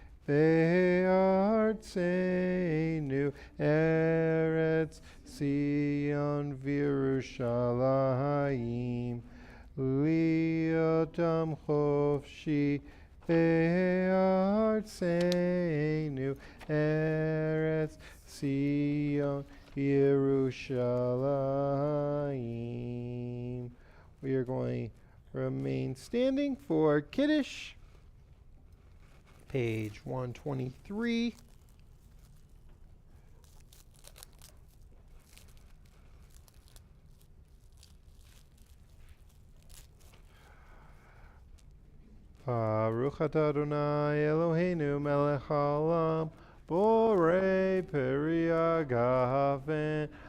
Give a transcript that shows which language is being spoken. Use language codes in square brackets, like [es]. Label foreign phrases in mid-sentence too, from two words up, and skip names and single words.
[he] וארצנו ארץ ציון וירושלים להיות עם חופשי וארצנו ארץ ציון וירושלים. [en] We are going remain standing for Kiddush, page 123. [he] ברוך אתה אדוני אלוהינו מלך העולם, בורא פרי הגפן.